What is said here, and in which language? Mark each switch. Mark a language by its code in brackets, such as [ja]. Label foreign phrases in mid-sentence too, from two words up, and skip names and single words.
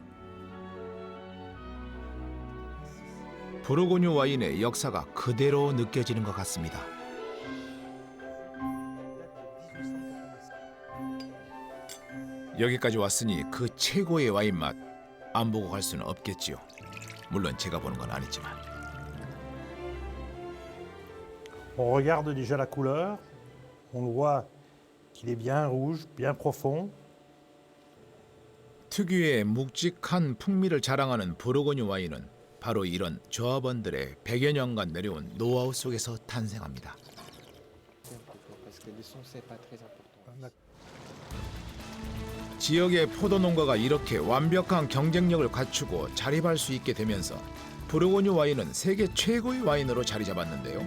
[ko] 부르고뉴 와인의 역사가 그대로 느껴지는 것 같습니다. 여기까지 왔으니 그 최고의 와인 맛 안 보고 갈 수는 없겠지요. 물론 제가 보는 건 아니지만. [fr] On regarde déjà la couleur. On le voit qu'il est bien rouge, bien profond. [ko] 특유의 묵직한 풍미를 자랑하는 부르고뉴 와인은 바로 이런 조합원들의 100여 년간 내려온 노하우 속에서 탄생합니다. 지역의 포도 농가가 이렇게 완벽한 경쟁력을 갖추고 자립할 수 있게 되면서 부르고뉴 와인은 세계 최고의 와인으로 자리 잡았는데요.